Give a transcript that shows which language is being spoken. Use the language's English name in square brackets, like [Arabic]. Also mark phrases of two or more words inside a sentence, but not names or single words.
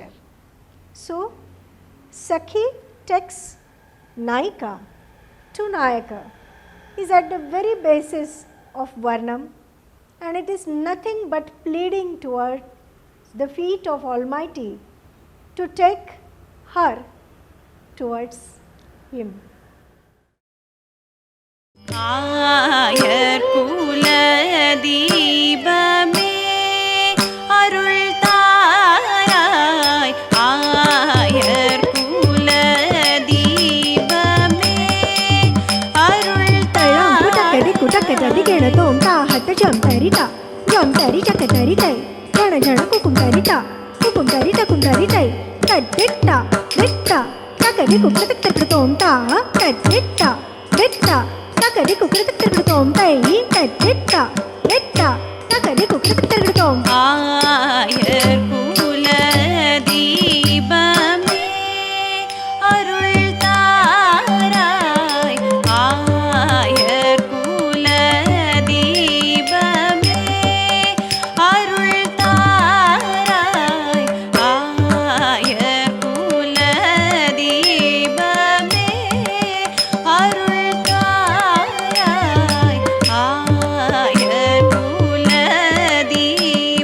[English] So Sakhi takes Nayika to Nayaka is at the very basis of Varnam, and it is nothing but pleading towards the feet of Almighty to take her towards him. [Tamil] ஆயர் குல தீபமே அருள் தாராய் ஆயர் குல தீபமே அருள் தாராய் कुटक जदि गेण तोमता हट जम तरिता चक तरितै जण जण कुकुम तरिता कुकुम तरितै तद्दिट्टा दिट्टा तकदि कुकृतक तोमता तद्दिट्टा दिट्टा तकदि कुकृतक तोमतै तद्दिट्टा दिट्टा तकदि कुकृतक तोम ஆயர் குல தீபமே அருள் தாராய் ஆயர் குல தீபமே அருள் தாராய் ஆயர் குல தீபமே அருள் தாராய் ஆயர் குல தீபமே